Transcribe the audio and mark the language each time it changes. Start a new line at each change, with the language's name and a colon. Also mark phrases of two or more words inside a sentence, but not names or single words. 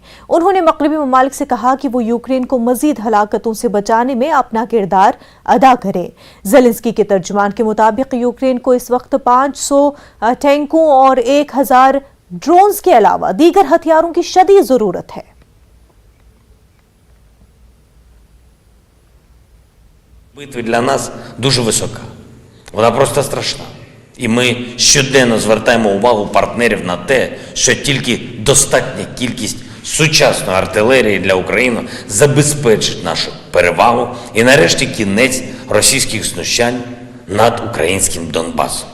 Urdu: انہوں نے مغربی ممالک سے کہا کہ وہ یوکرین کو مزید ہلاکتوں سے بچانے میں اپنا کردار ادا کریں. زیلنسکی کے ترجمان کے مطابق یوکرین کو اس وقت 500 ٹینکوں اور 1000 ڈرونز کے علاوہ دیگر ہتھیاروں کی شدید ضرورت ہے.
Ukrainian: Битва для нас дуже висока. Вона просто страшна. І ми щоденно звертаємо увагу партнерів на те, що тільки достатня кількість сучасної артилерії для України забезпечить нашу перевагу і нарешті кінець російських знущань над українським Донбасом.